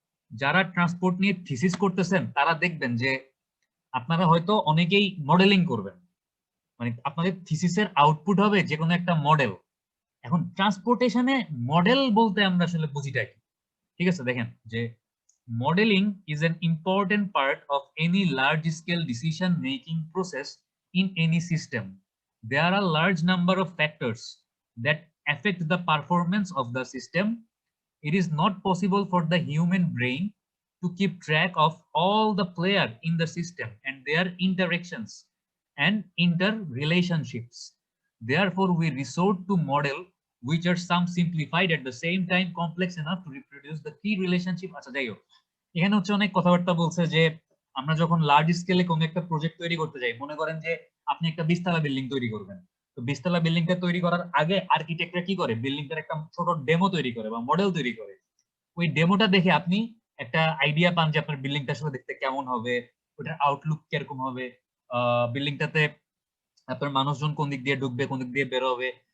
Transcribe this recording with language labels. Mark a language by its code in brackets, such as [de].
[bn] যারা ট্রান্সপোর্ট নিয়ে থিসিস করতেছেন তারা দেখবেন যে আপনারা হয়তো অনেকেই মডেলিং করবেন, মানে আপনাদের থিসিসের আউটপুট হবে যে কোনো একটা মডেল। এখন ট্রান্সপোর্টেশনে মডেল বলতে আমরা আসলে বুঝিটা কি, ঠিক আছে? দেখেন যে [en] modeling is an important part of any large scale decision making process in any system. There are a large number of factors that affect the performance of the system. It is not possible for the human brain to keep track of all the players in the system and their interactions and interrelationships. Therefore, we resort to model which are some simplified at the same time complex enough to reproduce the key relationship. [bn] আচ্ছা যাই হোক, এখানে হচ্ছে অনেক কথাবার্তা বলছে যে আমরা যখন লার্জ স্কেলে কোনো একটা প্রজেক্ট তৈরি করতে যাই, মনে করেন যে আপনি একটা 20 তলা বিল্ডিং তৈরি করবেন, তো 20 তলা বিল্ডিংটা তৈরি করার আগে আর্কিটেক্টরা কি করে, বিল্ডিংটার একটা ছোট ডেমো তৈরি করে বা মডেল তৈরি করে। ওই ডেমোটা দেখে আপনি একটা আইডিয়া পান যে আপনার বিল্ডিংটা আসলে দেখতে কেমন হবে, ওটার আউটলুক কিরকম হবে, বিল্ডিংটাতে আপনার মানুষজন কোন দিক দিয়ে ঢুকবে, কোন দিক দিয়ে বের হবে।